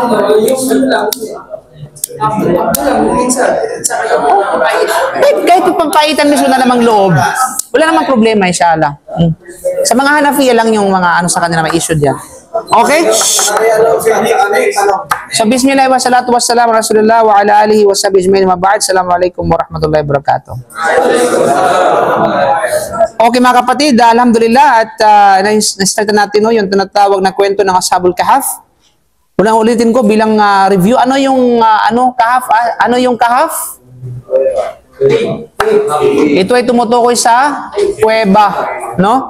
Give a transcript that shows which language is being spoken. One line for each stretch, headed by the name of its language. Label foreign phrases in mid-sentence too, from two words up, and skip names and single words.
Filipino: Kahit pampaitan mismo na namang loob, wala namang problema, inshallah. Sa mga Hanafiya lang yung mga ano sa kanila may issue diyan. Okay? So,
Arabic: بسم الله والصلاة والسلام على رسول الله وعلى آله وصحبه أجمعين وبعد. السلام عليكم ورحمة الله وبركاته.
Filipino: Okay mga kapatid, alhamdulillah at na-start natin yung tinatawag na kwento ng Ashabul Kahf. Unang ulitin ko bilang review, ano yung Kahf? Ano yung Kahf? Ito ay tumutukoy sa kuweba, no?